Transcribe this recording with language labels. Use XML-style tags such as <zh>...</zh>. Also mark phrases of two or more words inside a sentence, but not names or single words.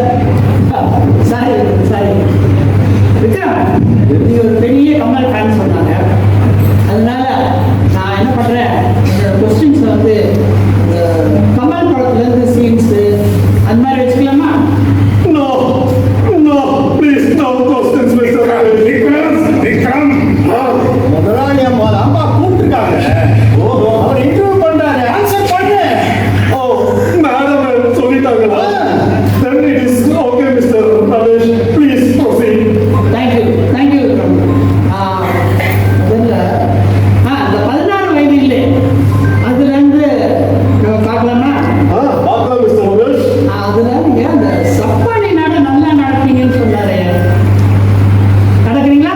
<ta>சாரி சாரி விக்ரம், நீ ஒரு பெரிய கமல் ஃபேன் சொன்னாங்க. அதனால நான் என்ன பண்றேன், என்னோட கொஸ்டின்ஸ் வந்து இந்த கமல் படத்துலேருந்து சீன்ஸு அந்த மாதிரி வச்சுக்கலாமா?</ta> <en>No, no, please, no questions, Mr. விக்ரம்.</en> <ta>முதலாளி அம்மா அம்மா கூப்பிட்டுருக்காங்க. ஓஹோ, அவர் இன்டர்வியூ பண்றாரு, ஆன்சர் பண்ணு. ஓ மேடம் சொல்லிட்டாங்களா?</ta> <en>Then it is okay, Mr. Ramesh. Please proceed. Thank you Vikram.</en> <ta>அதில் இந்த 16 வயதில்லை அதுலேருந்து நம்ம பார்க்கலாமா? பார்க்கலாம் Mr. Ramesh. அதுல நீங்க அந்த சப்பானி நாடை நல்லா நடப்பீங்கன்னு சொன்னாரு, நடக்கிறீங்களா?</ta>